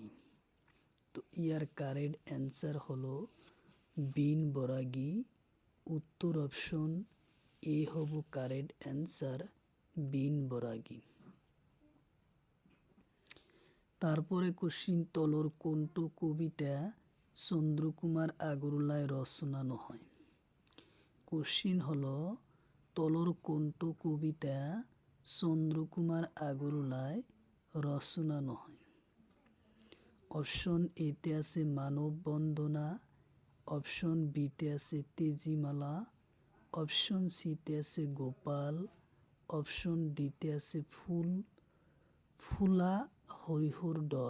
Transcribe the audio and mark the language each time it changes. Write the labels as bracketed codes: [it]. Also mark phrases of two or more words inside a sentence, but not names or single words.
[as] তো ইয়ার [en] correct answer [as] হলো বিন বরাগী। উত্তর অপশন এ হব [en] correct answer, [as] বিন বরাগী। তারপরে কোশ্চিন, তলর কোনটো কবিতা চন্দ্রকুমার আগরওয়ালাই রচনা নহয়? কোশ্চিন হলো তলর কোনটো কবিতা চন্দ্রকুমার আগরওয়ালাই রচনা নয়। অপশন এতে আছে মানব বন্দনা, অপশন বিতে আছে তেজিমালা, অপশন সিতে আছে গোপাল, অপশন ডিতে আছে ফুলা হরিহর ডর।